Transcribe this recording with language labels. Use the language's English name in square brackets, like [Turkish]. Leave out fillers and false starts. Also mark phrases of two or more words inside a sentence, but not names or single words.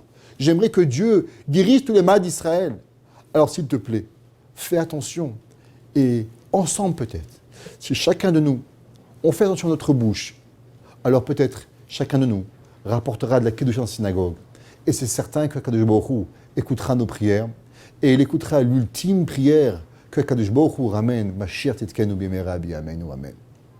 [French] J'aimerais que Dieu dirige tous les mains d'Israël. Alors s'il te plaît, fais attention. Et ensemble peut-être, si chacun de nous, on fait attention à notre bouche, alors peut-être chacun de nous rapportera de la Kedusha en synagogue. Et c'est certain que [Hebrew] קדוש ברוך הוא [French] écoutera nos prières, et il écoutera l'ultime prière que [Hebrew] קדוש ברוך הוא [French] ramène, [Hebrew] משיח צדקנו במהרה בימינו, [French] amen.